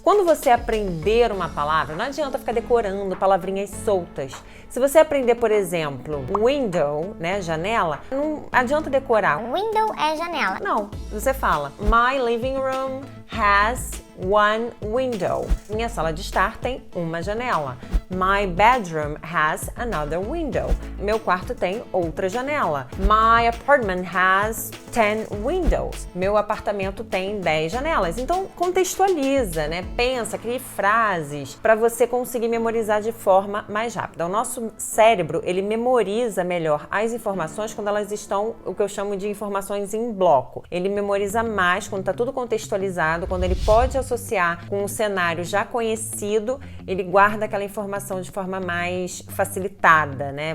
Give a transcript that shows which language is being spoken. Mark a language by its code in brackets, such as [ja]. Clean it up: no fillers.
[pt] Quando você aprender uma palavra, não adianta ficar decorando palavrinhas soltas. Se você aprender, por exemplo, window, né, janela, não adianta decorar. Window é janela. Não, você fala, [en] my living room has one window. [pt] Minha sala de estar tem uma janela. [en] My bedroom has another window. [pt] Meu quarto tem outra janela. [en] My apartment has 10 windows. [pt] Meu apartamento tem 10 janelas. Então, contextualiza, né? Pensa, crie frases para você conseguir memorizar de forma mais rápida. O nosso cérebro, ele memoriza melhor as informações quando elas estão, o que eu chamo de informações em bloco. Ele memoriza mais quando está tudo contextualizado, quando ele pode associar com um cenário já conhecido, ele guarda aquela informação de forma mais facilitada, né?